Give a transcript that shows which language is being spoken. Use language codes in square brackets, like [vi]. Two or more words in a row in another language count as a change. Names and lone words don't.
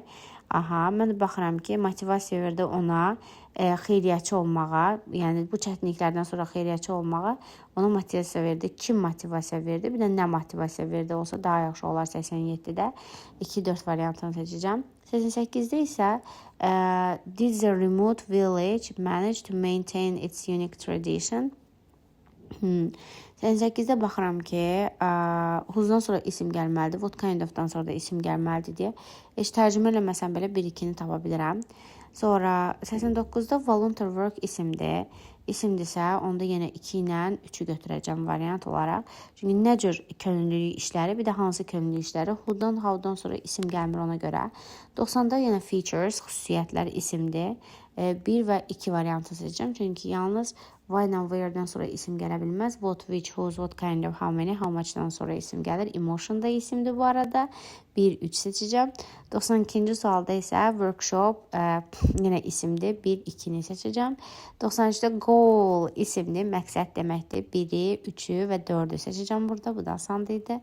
[az] Mən baxıram ki, motivasiya verdi ona xeyriyyətçi olmağa, yəni bu çətinliklərdən sonra xeyriyyətçi olmağa ona motivasiya verdi. Kim motivasiya verdi? Bir də nə motivasiya verdi olsa daha yaxşı olar 87-də. 2-4 variantını seçəcəm. 88-də isə [en] did the remote village manage to maintain its unique tradition? [az] 88-də baxıram ki, whose-dan sonra isim gəlməlidir, [en] what kind of- [az] dan sonra da isim gəlməlidir deyə. Heç tərcümə eləməsəm belə 1-2-ni tapa bilirəm. Sonra 89-da [en] volunteer work [az] isimdir. İsimdirsə, onda yenə 2 ilə 3-ü götürəcəm variant olaraq. Çünki nə cür könüllülük işləri, bir də hansı könüllülük işləri, who-dan, how-dan sonra isim gəlmir ona görə. 90-da yenə features, xüsusiyyətlər isimdir. 1 və 2 variantı seçəcəm. Çünki yalnız why ilə where-dən sonra isim gələ bilməz. [en] What, which, whose, what kind of, how many, how much-dan [az] sonra isim gəlir. Emotion da isimdir bu arada. 1, 3 seçəcəm. 92-ci sualda isə workshop yenə isimdir. 1, 2-ni seçəcəm. 93-də goal isimdir. Məqsəd deməkdir. 1-i, 3-ü və 4-ü seçəcəm burada. Bu da asan idi.